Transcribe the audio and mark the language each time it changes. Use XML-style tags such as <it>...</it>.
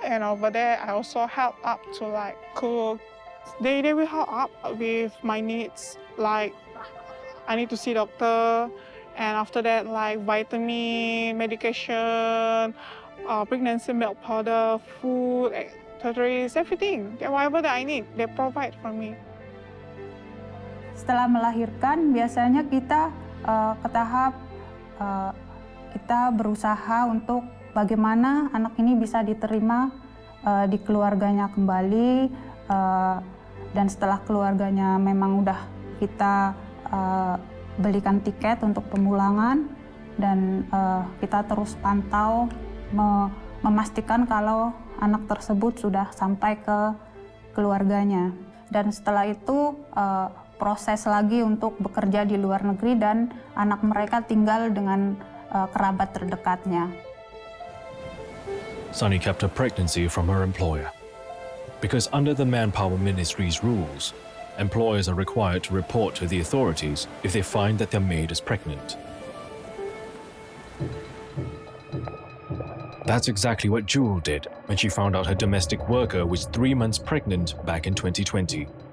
<en>And over there, I also help up to like cook. They will help up with my needs, like I need to see doctor, and after that, like vitamin, medication, pregnancy milk powder, food, toiletries, everything. Whatever that I need, they provide for me.</en> <id>Setelah melahirkan, biasanya kita ke tahap kita berusaha untuk bagaimana anak ini bisa diterima di keluarganya kembali, dan setelah keluarganya memang udah kita belikan tiket untuk pemulangan, dan kita terus pantau memastikan kalau anak tersebut sudah sampai ke keluarganya. Dan setelah itu proses lagi untuk bekerja di luar negeri dan anak mereka tinggal dengan kerabat terdekatnya.</id> <en>Sunny kept her pregnancy from her employer because under the Manpower Ministry's rules, employers are required to report to the authorities if they find that their maid is pregnant. That's exactly what Jewel did when she found out her domestic worker was 3 months pregnant back in 2020.</en>